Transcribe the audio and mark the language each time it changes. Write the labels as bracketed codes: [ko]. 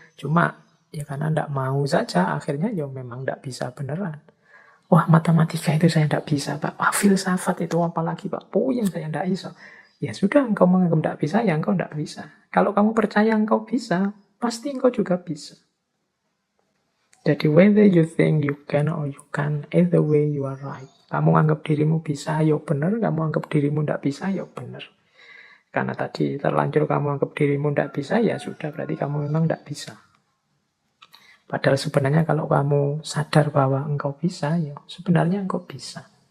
[id] Cuma ya karena ndak mau saja, akhirnya ya memang ndak bisa beneran. Wah, matematika itu saya ndak bisa Pak. Wah, filsafat itu apalagi Pak. Puyeng saya ndak bisa. Ya sudah, engkau menganggap ndak bisa, ya engkau ndak bisa. Kalau kamu percaya engkau bisa, pasti engkau juga bisa. Jadi [en] whether you think you can or you can't, either way you are right. [id] Kamu anggap dirimu bisa, ya benar. Kamu anggap dirimu ndak bisa, ya benar. Karena tadi terlanjur kamu anggap dirimu ndak bisa, ya sudah, berarti kamu memang ndak bisa. Padahal sebenarnya kalau kamu sadar bahwa engkau bisa, ya sebenarnya engkau bisa.